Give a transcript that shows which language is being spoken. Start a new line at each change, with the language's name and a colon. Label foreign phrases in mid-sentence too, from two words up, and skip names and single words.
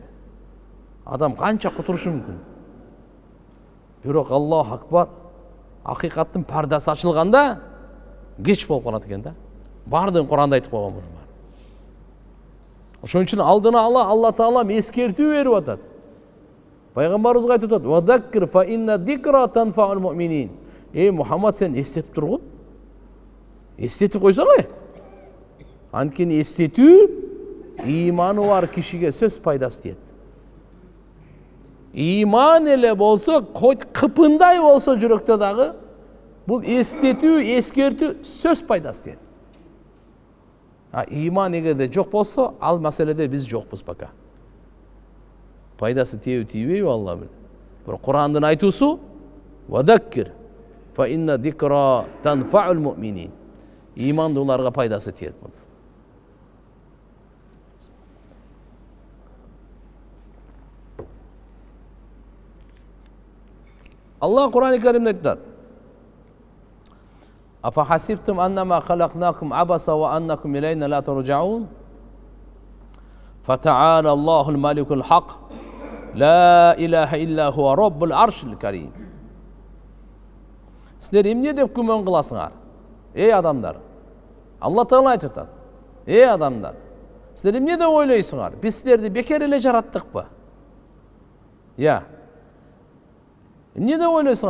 Kyrgyz: Адам канча кутурушу мүмкүн? Бирок
Arabic: الله أكبر,
Kyrgyz: акыйкаттын пардасы ачылганда кеч болуп калат экен да. Бардыгын Куранда айтып койгон муну. Ошон үчүн алдына ала Алла Таала эскертүү берип атат. Пайгамбарыбызга айтып атат:
Arabic: "وذكر فإن الذكرى تنفع المؤمنين."
Kyrgyz: Эй Мухаммад, сен эстетип тургун. Эстетип койсоң, анткени эстетүү иманы бар кишиге сөз пайдасы тиет. Иман эле болсо, кыпындай болсо жүрөктө дагы бул эстетүү, эскертүү сөз пайдасы тиет. Иман эгерде жок болсо, ал маселеде биз жокпуз пока. Пайдасы тиеби тийбейби Алла билет. Бирок Курандын айтуусу:
Arabic: "وذكر فإن الذكرى تنفع المؤمنين."
Kyrgyz: Имандууларга пайдасы тиет.
Arabic: Аллах Кур'ан-ы Каримде айтат: "أفحسبتم أنما خلقناكم عبثا وأنكم إلينا لا ترجعون? فتعالى الله الملك الحق لا إله إلا هو رب العرش الكريم."
Kyrgyz: Силер эмне деп күмөн кыласыңар? Эй адамдар. Алла Таала айтып атат: "Эй адамдар, силер эмне деп ойлойсуңар? Биз силерди бекер эле жараттыкпы?" Эмне деп ойлойсуңар?